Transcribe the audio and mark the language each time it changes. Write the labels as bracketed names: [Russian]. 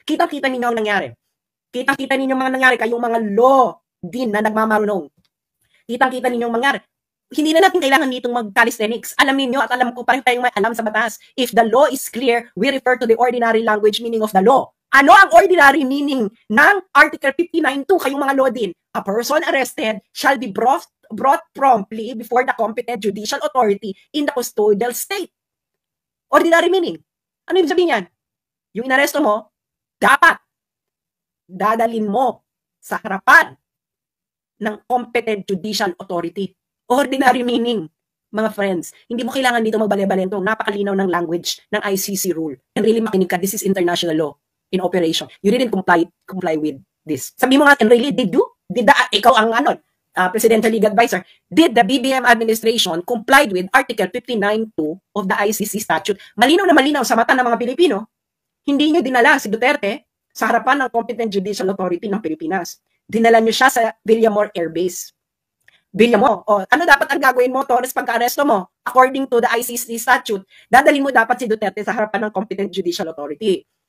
[Filipino] Kitang-kita ninyo ang nangyari. Kitang-kita ninyo ang mga nangyari, kayong mga law din na nagmamarunong. Kitang-kita ninyo ang mangyari. Hindi na natin kailangan ditong mag-calisthenics. Alam niyo at alam ko pa rin tayong may alam sa batas. [English] If the law is clear, we refer to the ordinary language meaning of the law. [Filipino] Ano ang ordinary meaning ng Article 59.2? Kayong mga law din. [English] A person arrested shall be brought promptly before the competent judicial authority in the custodial state. Ordinary meaning. [Filipino] Ano ibig sabihin yan? Yung inaresto mo, dapat dadalin mo sa harapan ng competent judicial authority. Ordinary meaning. mga friends. Hindi mo kailangan dito magbale-balentong. Napakalinaw ng language ng ICC rule. [English] And really [Filipino] makinig ka, [English] this is international law in operation. You didn't comply with this. [Filipino] Sabi mo nga, [English] and really, did you? [Filipino] Ikaw ang [English] Presidential Legal Advisor, did the BBM administration complied with Article 59.2 of the ICC statute? [Filipino] Malinaw na malinaw sa mata ng mga Pilipino. Hindi nyo dinala si Duterte sa harapan ng Competent Judicial Authority ng Pilipinas. Dinala nyo siya sa Villamor Air Base. Villamor, ano dapat ang gagawin mo, Torres, pagka-aresto mo? [English] According to the ICC statute, [Filipino] dadalhin mo dapat si Duterte sa harapan ng Competent Judicial Authority.